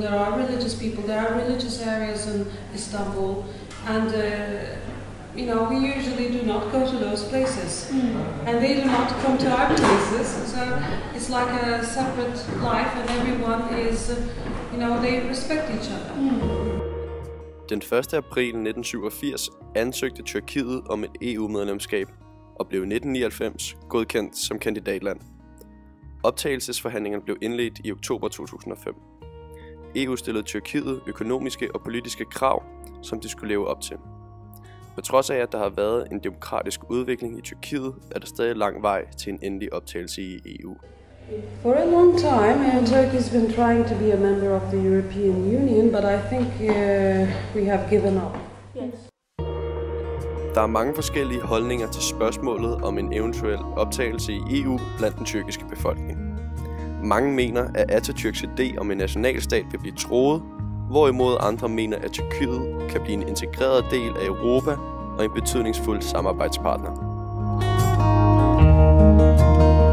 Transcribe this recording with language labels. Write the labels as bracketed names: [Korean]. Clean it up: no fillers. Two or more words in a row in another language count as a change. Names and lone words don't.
[English] There are religious people. There are religious areas in Istanbul, and we usually do not go to those places, and they do not come to our places. So it's like a separate life, and everyone is, they respect each other. [Danish] Den 1. april 1987 ansøgte Tyrkiet om et EU-medlemskab og blev i 1999 godkendt som kandidatland. Optagelsesforhandlingerne blev indledt i oktober 2005. EU stillede Tyrkiet økonomiske og politiske krav, som de skulle leve op til. På trods af, at der har været en demokratisk udvikling i Tyrkiet, er der stadig lang vej til en endelig optagelse i EU. [English] For a long time, Turkey's been trying to be a member of the European Union, but I think we have given up. Yes. [Danish] Der er mange forskellige holdninger til spørgsmålet om en eventuel optagelse i EU blandt den tyrkiske befolkning. Mange mener, at Atatürks idé om en nationalstat vil blive truet, hvorimod andre mener, at Tyrkiet kan blive en integreret del af Europa og en betydningsfuld samarbejdspartner.